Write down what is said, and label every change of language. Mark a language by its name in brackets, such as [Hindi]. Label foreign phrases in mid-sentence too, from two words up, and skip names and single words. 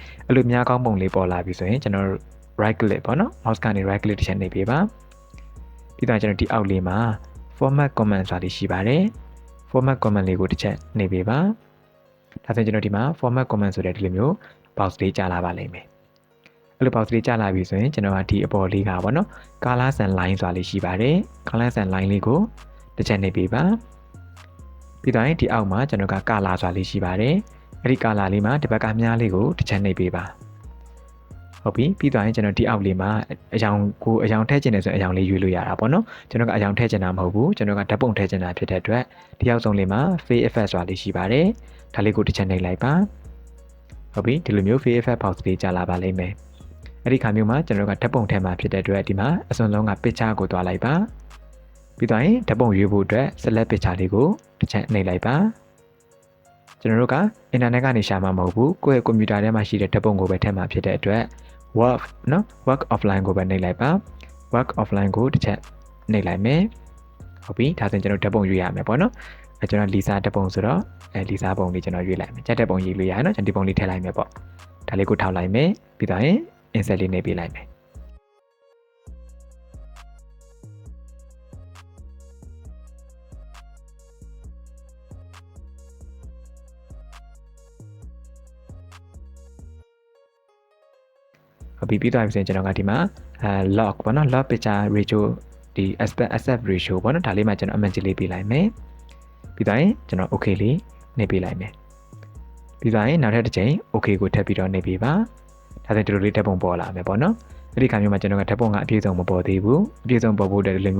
[Burmese] အဲ့လိုမြားကောင်းပုံလေးပေါ်လာပြီဆိုရင်ကျွန်တော် [English] right click [Burmese] ပေါ့နော် mouse ကနေ [English] right click [Burmese] တစ်ချက်နှိပ်ပေးပါပြီးတော့ကျွန်တော်ဒီအောက်လေးမှာ [English] format command [Burmese] ဆိုတာလေးရှိပါတယ် [English] format command [Burmese] လေးကိုတစ်ချက်နှိပ်ပေးပါဒါဆိုရင်ကျွန်တော်ဒီမှာ [English] format command [Burmese] ဆိုတဲ့ဒီလိုမျိုး box လေးကြာလာပါလိမ့်မယ်အဲ့ လို box လေးကြာလာပြီဆိုရင်ကျွန်တော်ကဒီအပေါ်လေးကပေါ့နော် [English] colors and line [Burmese] ဆိုတာလေးရှိပါတယ် [English] colors and line [Burmese] လေးကိုတစ်ချက်နှိပ်ပေးပါပြီးတော့ဒီအောက်မှာကျွန်တော်က color ဆိုတာလေးရှိပါတယ်အဲ့ဒီ color လေးမှာဒီဘက်ကမြားလေးကိုတစ်ချက်နှိပ်ပေးပါဟုတ်ပြီပြီးတော့ကျွန်တော်ဒီအောက်လေးမှာအယောင်ထည့်ချင်တယ်ဆိုရင်အယောင်လေးရွေးလို့ရတာပေါ့နော်ကျွန်တော်ကအ ယောင်ထည့်ချင်တာမဟုတ်ဘူးကျွန်တော်ကဓာတ်ပုံထည့်ချင်တာဖြစ်တဲ့အတွက်ဒီအောက်ဆုံးလေးမှာ [English] fade effect [Burmese] ဆိုတာလေးရှိပါတယ်ဒါလေးကိုတစ်ချက်နှိပ်လိုက်ပါဟုတ်ပြီဒီလိုမျိုး [English] fade effect [Burmese] box လေးကြာလာပါလိမ့်မယ်အဲ့ဒီခါမျိုးမှာကျွန်တော်ကဓာတ်ပုံထည့်မှာဖြစ်တဲ့အတွက်ဒီမှာအစွန်ဆုံးက picture ကိုတွားလိုက်ပါပြီးတော့ဓာတ်ပုံရွေးဖို့အတွက် [English] select picture [Burmese] လေးကိုတစ်ချက်နှိပ်လိုက်ပါကျွန်တော်တို့ကအင်တာနက်ကနေရှာမှာမဟုတ်ဘူးကိုယ့်ရဲ့ကွန်ပျူတာထဲမှာရှိတဲ့ဓာတ်ပုံကိုပဲထည့်မှာဖြစ်တဲ့အတွက် [English] work offline [Burmese] ကိုပဲနှိပ်လိုက်ပါ [English] work offline [Burmese] ကိုတစ်ချက်နှိပ်လိုက်မယ်ဟုတ်ပြီဒါဆိုရင်ကျွန်တော်ဓာတ်ပုံရွေးရမယ်ပေါ့နော်ကျွန်တော် Lisa ဓာတ်ပုံဆိုတော့Lisa ပုံလေးကျွန်တော်ရွေးလိုက်မယ်ကြက်ဓာတ်ပုံရေးလို့ရတယ်နော်ကျွန်တော်ဒီပုံလေးထည့်လိုက်မယ်ပေါ့ဒါလေးကိုထောက်လိုက်မယ်ပြီးတော့ရင် insert လေးနှိပ်ပေးလိုက်မယ် ပြီးတော့ဆိုရင်ကျွန်တော်ကဒီမှာlog ပေါ့နော် [English] log picture ratio [Burmese] ဒီ [English] aspect ratio [Burmese] ပေါ့နော်ဒါလေးမှာကျွန်တော်အမှန်ကြီးလေးပေးလိုက်မယ်ပြီးတော့ရင်ကျွန်တော် okay လေးနှိပ်ပေးလိုက်မယ် ပြီးတော့ရင်နောက်ထပ်တစ်ချိန် okay ကိုထပ်ပြီးတော့နှိပ်ပေးပါဒါဆိုဒီလိုလေးဓာတ်ပုံပေါ်လာမယ်ပေါ့နော်အဲ့ဒီခါမျိုးမှာကျွန်တော်ကဓာတ်ပုံကအပြည့်စုံမပေါ်သေးဘူးအပြည့်စုံပေါ်ဖို့အတွက်ဒီလို